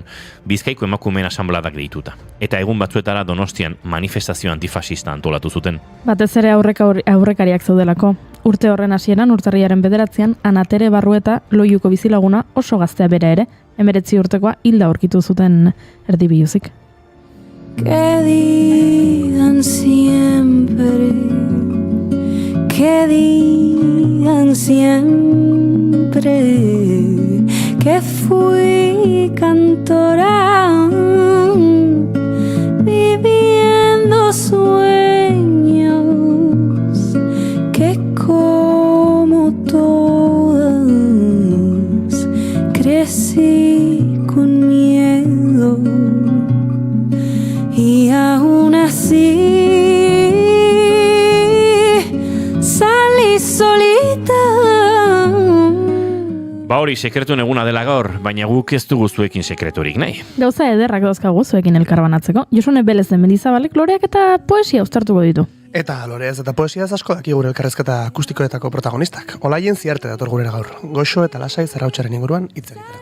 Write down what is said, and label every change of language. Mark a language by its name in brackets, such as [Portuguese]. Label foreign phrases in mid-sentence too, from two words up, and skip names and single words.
[Basque] Bizkaiko emakumeen asanbladak deituta. Eta egun batzuetara Donostian manifestazio antifasista antolatu zuten. Batez ere aurrekariak zaudelako. Urte horren hasieran urtarriaren 9an Anatere Barrueta Loiuko bizilaguna oso gaztea bera ere, 19 urtekoa hilda aurkitu zuten erdibiluzik. [Spanish] Que digan siempre, que digan siempre que fui cantora viviendo sueños que como todas crecí con miedo. Y aún así salí solita. [Basque] Ba hori sekretuen eguna dela gaur, baina guk ez dugu zuekin sekreturik nahi. Gauza ederrak dauzkagu zuekin elkarbanatzeko. Josune Belez de Mendizabalek loreak eta poesia uztartuko ditu. Eta loreaz eta poesiaz asko daki gure elkarrezketa akustikoetako protagonistak. Olaien Ziarte dator gurera gaur. Goxo eta lasai Zarautzaren inguruan hitz egitera.